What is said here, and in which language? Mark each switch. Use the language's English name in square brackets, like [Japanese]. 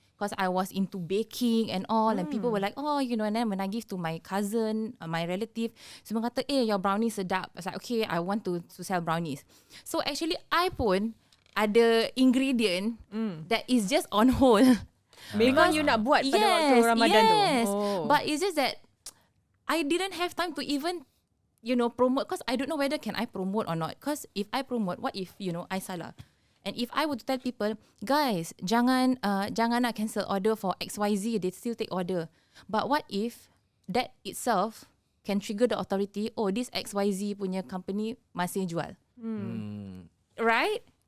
[English] Because I was into baking and all, and people were like, and then when I give to my cousin, my relative, [Malay] semua kata, [English] your brownies sedap. I was like, okay, I want to sell brownies. So actually, I [Malay] pun [English] ada ingredient that is just on hold. [Malay] Memang you nak buat pada waktu Ramadan tu. [English] But it's just that I didn't have time to even, promote, because I don't know whether can I promote or not. Because if I promote, what if, I salah? And if I were to tell people, guys, [Malay] jangan nak [English] cancel order for XYZ, they still take order. But what if that itself can trigger the authority, this XYZ punya company [Malay] masih jual. [English] Right?